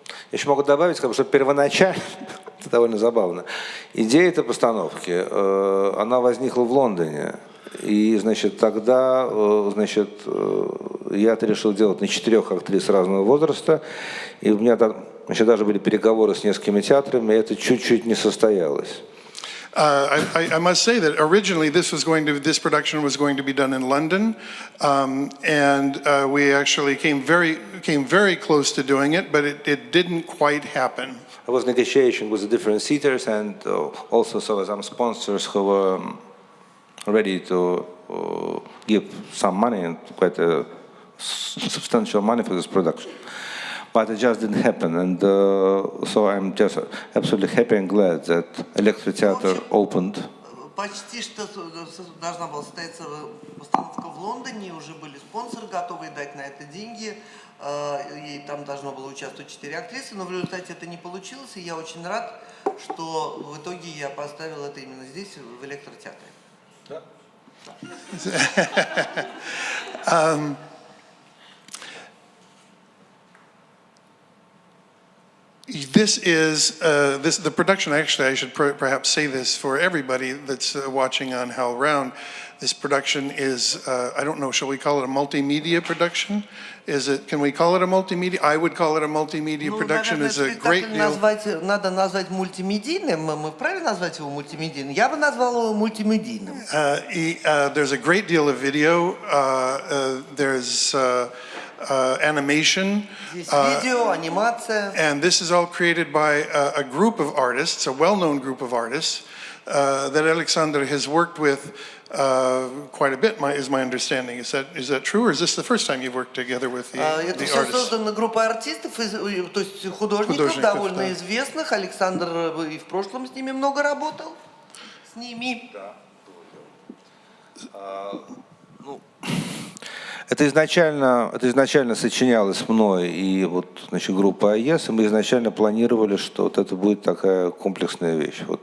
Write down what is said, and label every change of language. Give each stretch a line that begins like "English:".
Russian: Я еще могу добавить, что первоначально, это довольно забавно, идея этой постановки, она возникла в Лондоне. И, тогда, я решил делать на 4 актрис разного возраста. И у меня там, даже были переговоры с несколькими театрами, и это чуть-чуть не состоялось.
English: I must say that originally this production was going to be done in London, and we actually came very close to doing it, but it didn't quite happen. I was negotiating with the different theaters, and also some sponsors who were ready to give some money, and quite a substantial money for this production. But it just didn't happen, and so I'm just absolutely happy and glad that Electric Theatre opened.
Russian: Почти что должна была состояться постановка в Лондоне, уже были спонсоры, готовые дать на это деньги, и там должно было участвовать 4 актрисы, но в результате это не получилось, и я очень рад, что в итоге я поставил это именно здесь, в Электротеатре.
English: The production. Actually, I should perhaps say this for everybody that's watching on Howl Round. This production is, I don't know, shall we call it a multimedia production? Can we call it a multimedia? I would call it a multimedia production. It's a great deal.
Russian: Надо назвать мультимедийным. Мы вправе назвать его мультимедийным? Я бы назвал его мультимедийным.
English: There's a great deal of video. There's animation. Video,
Russian: animация.
English: And this is all created by a group of artists, a well-known group of artists, that Alexander has worked with quite a bit, is my understanding. Is that true, or is this the first time you've worked together with the
Russian: Это все
English: artists?
Russian: создана группа артистов, то есть художников довольно известных. Александр и в прошлом с ними много работал. С ними. Это изначально сочинялось мной и группа АЕС, и мы изначально планировали, что это будет такая комплексная вещь.